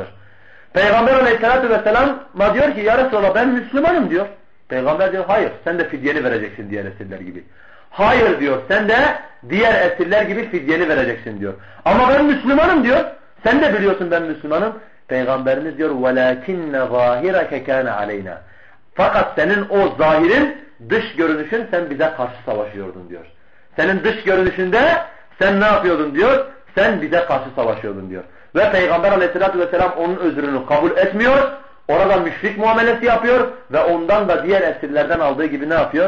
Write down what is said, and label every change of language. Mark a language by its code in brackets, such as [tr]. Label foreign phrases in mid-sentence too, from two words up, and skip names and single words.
[tr] Peygamber [ar] عليه الصلاة والسلام [tr] diyor ki [ar] يا رسول الله [tr] ben Müslümanım diyor. Peygamber diyor hayır sen de fidyeni vereceksin diğer esirler gibi. Hayır diyor sen de diğer esirler gibi fidyeni vereceksin diyor. Ama ben Müslümanım diyor. Sen de biliyorsun ben Müslümanım. Peygamberimiz diyor [ar] وَلَاكِنَّ ظَاهِرَكَ كَانَ عَلَيْنَا. [tr] Fakat senin o zahirin dış görünüşün sen bize karşı savaşıyordun diyor. Senin dış görünüşünde sen ne yapıyordun diyor. Sen bize karşı savaşıyordun diyor. Ve Peygamber [ar] عليه الصلاة والسلام [tr] onun özrünü kabul etmiyor. Orada müşrik muamelesi yapıyor. Ve ondan da diğer esirlerden aldığı gibi ne yapıyor?